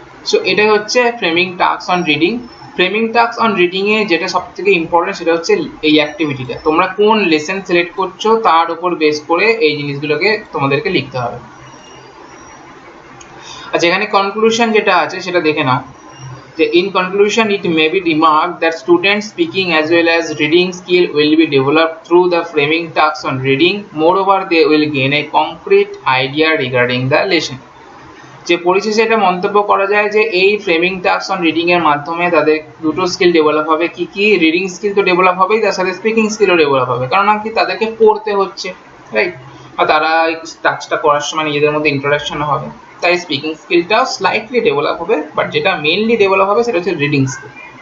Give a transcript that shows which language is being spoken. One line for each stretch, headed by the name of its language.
Bangla: So এটাই হচ্ছে framing task on reading. Framing task on reading a যেটা সবথেকে ইম্পর্টেন্ট সেটা হচ্ছে এই অ্যাক্টিভিটিটা, তোমরা কোন লেসন সিলেক্ট করছো তার উপর বেস করে এই জিনিসগুলোকে তোমাদেরকে লিখতে হবে। আচ্ছা, এখানে কনক্লুশন যেটা আছে সেটা দেখে নাও।
English: In conclusion, it may be remarked that students' speaking as well as reading skill will be developed through the framing tasks on reading. Moreover, they will gain a concrete idea regarding the lesson.
Bangla: যে পরিশেষে এটা মন্তব্য করা যায় যে এই framing task on reading এর মাধ্যমে তাদের দুটো স্কিল ডেভেলপ হবে। কি কি? রিডিং স্কিল তো ডেভেলপ হবেই, তার সাথে স্পিকিং স্কিলও ডেভেলপ হবে, কারণ কি তাদেরকে পড়তে হচ্ছে, রাইট? আর তারা এই টাস্কটা করার সময় নিজেদের মধ্যে ইন্টারাকশন হবে, তাই স্পিকিং স্কিলটাও স্লাইটলি ডেভেলপ হবে, বাট যেটা মেইনলি ডেভেলপ হবে সেটা হচ্ছে রিডিং স্কিল।